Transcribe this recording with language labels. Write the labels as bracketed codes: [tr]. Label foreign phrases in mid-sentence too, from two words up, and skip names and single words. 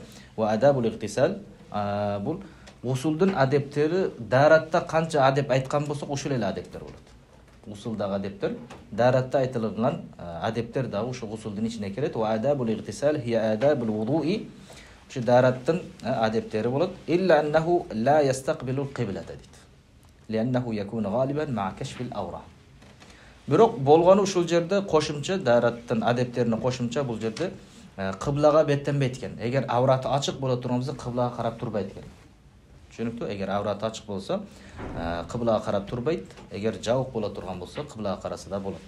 [ar] وآداب الاغتسال, [ky] бул гусулдун адептери даратта канча адеп айткан болсок ошол эле адептер болот. Гусулдагы адептер, даратта айтылган адептер дагы ошол гусулдун ичине кирет. [ar] وآداب الاغتسال هي آداب الوضوء, [ky] ошо дараттын адептери болот. [ar] إلا أنه لا يستقبل القبلة дейт. لأنه يكون غالبا مع كشف العورة. [ky] Бирок болгону ушул жерде кошумча дараттын адептерине кошумча бул жерде кыблага беттенбейт экен. Эгер авраты ачык боло турган болсо кыблага карап турбайт экен. Түшүнүктүү? Эгер авраты ачык болсо кыблага карап турбайт. Эгер жабык боло турган болсо кыблага караса да болот.